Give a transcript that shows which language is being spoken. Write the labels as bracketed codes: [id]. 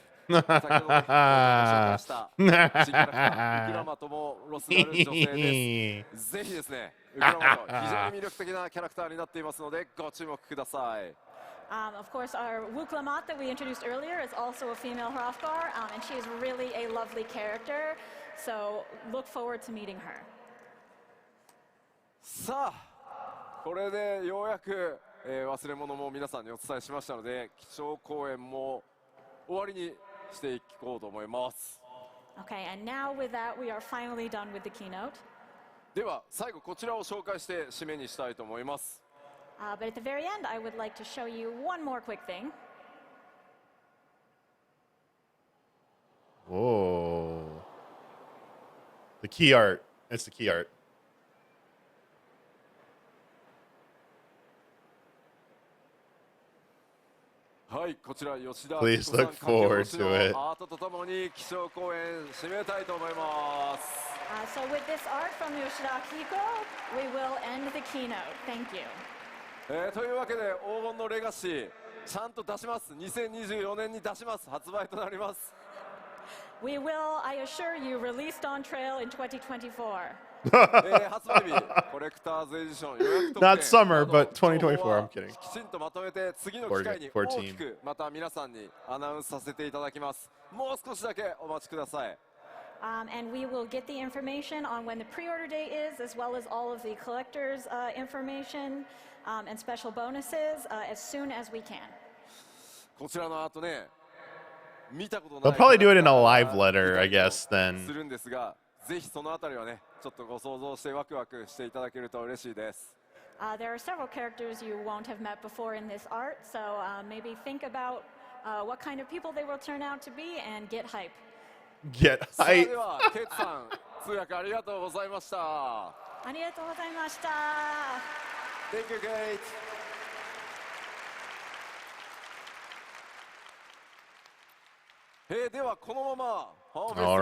[ja] 先ほどご紹介した新キャラクターウクラマともロスがある女性です。ぜひですね、ウクラマと非常に魅力的なキャラクターになっていますのでご注目ください。 [en] Of course, our Wuklamat that we introduced earlier is also a female Hrothgar, and she is really a lovely character. So look forward to meeting her. [ja] さあ、これでようやく、忘れ物も皆さんにお伝えしましたので、基調講演も終わりにしていこうと思います。 [en] Okay, and now with that, we are finally done with the keynote. [ja] では最後こちらを紹介して締めにしたいと思います。 [en] But at the very end, I would like to show you one more quick thing. Whoa. The key art. It's the key art. [ja] はい、こちら吉田 [en] Please look forward to it. [ja] アートとともに基調講演締めたいと思います。 [en] So with this art from Yoshida Akiko, we will end the keynote. Thank you. [ja] というわけで黄金のレガシーちゃんと出します。 2024年に出します。発売となります。 [en] We will, I assure you, release Dawntrail in 2024. [ja] 発売日コレクターズエディション予約特典 [en] Not summer, but 2024. I'm kidding. [ja] きちんとまとめて次の機会に大きくまた皆さんにアナウンスさせていただきます。もう少しだけお待ちください。 [en] And we will get the information on when the pre-order date is, as well as all of the collectors' information and special bonuses as soon as we can. [ja] こちらのアートね、見たことない。 [en] They'll probably do it in a live letter, I guess, then. [ja] するんですが、ぜひそのあたりはね、ちょっとご想像してワクワクしていただけると嬉しいです。 [en] There are several characters you won't have met before in this art, so maybe think about what kind of people they will turn out to be and get hype. Get [ja] それ [en] hype. [ja] ではケイツさん、通訳ありがとうございました。ありがとうございました。 [en] Thank you, Kate. [ja] ではこのままファンフェスティバル